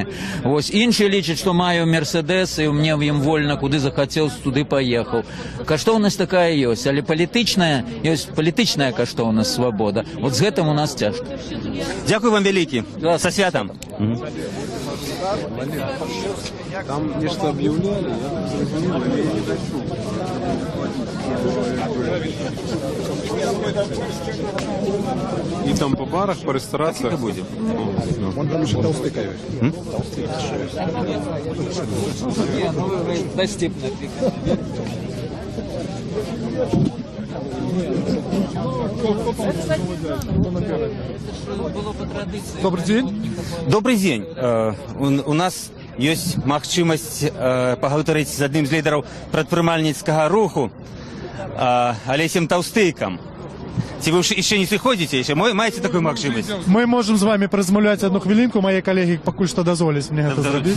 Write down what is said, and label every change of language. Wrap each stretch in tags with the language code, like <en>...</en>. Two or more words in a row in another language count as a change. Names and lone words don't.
<be>Вось іншы лічыць, што маю Мерседес, і мне в ім вольна, куды захацеў, туды паехаў. Каштоўнасць такая ёсць, але палітычная, ёсць палітычная каштоўнасць, свабода. Вот з гэтым у нас цяжка. Дзякуй вам вялікі. Са святам.</be> <ru>Там нечто объявляли, я звонил, но я не дошел. И там по барах, по ресторациях будем. Вон там еще толстый ковер. Добрый день. Добрый день.</ru> <be>У нас ёсць магчымасць пагаварыць з адным з лідараў прадпрымальніцкага руху Алесем Таўстыкам. Ці вы яшчэ не сыходзіце, яшчэ маеце такую магчымасць?</be> <ru>Мы можем з вами</ru> <be>паразмаўляць одну хвілінку, мае калегі пакуль што дазволяць мне гэта зрабіць.</be>